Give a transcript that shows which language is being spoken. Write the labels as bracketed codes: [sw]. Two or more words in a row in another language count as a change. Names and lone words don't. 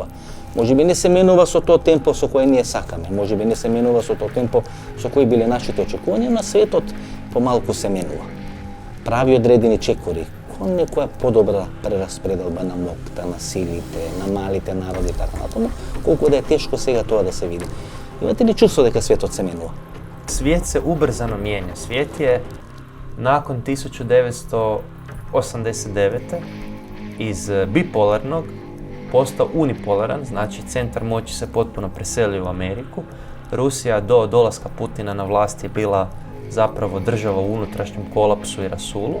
[mk] Можеби не се менува со тоа темпо со кое ние сакаме, можеби не се менува со тоа темпо со кои биле нашите очекувања, но светот помалку се менува. Прави одредени чекори кон некоја подобра прераспределба на моќта, на силите, на малите народи и така натаму, колку да е тешко сега тоа да се види. Имате ли чувство дека светот се менува? [hr] Svijet se ubrzano mijenja. Svijet je nakon 1989. iz bipolarnog postao unipolaran, znači centar moći se potpuno preselio u Ameriku. Rusija do dolaska Putina na vlast je bila zapravo država u unutrašnjem kolapsu i rasulu.